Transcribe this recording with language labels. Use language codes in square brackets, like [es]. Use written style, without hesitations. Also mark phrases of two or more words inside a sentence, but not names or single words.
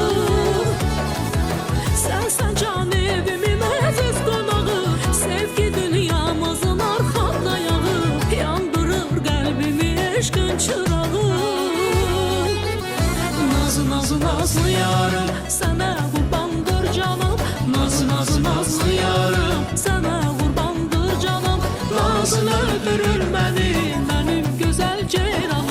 [az] Sen can evimin aziz konağı, sevgi dünyamızın arxa dayağı. Yandırır qəlbimi eşqin çırağı. Nazlı nazlı nazlı yarım, [tr] sana qurbandır canım. Nazlı nazlı nazlı yarım, sana qurbandır canım. Nazın öldürür beni, benim güzel ceyranım.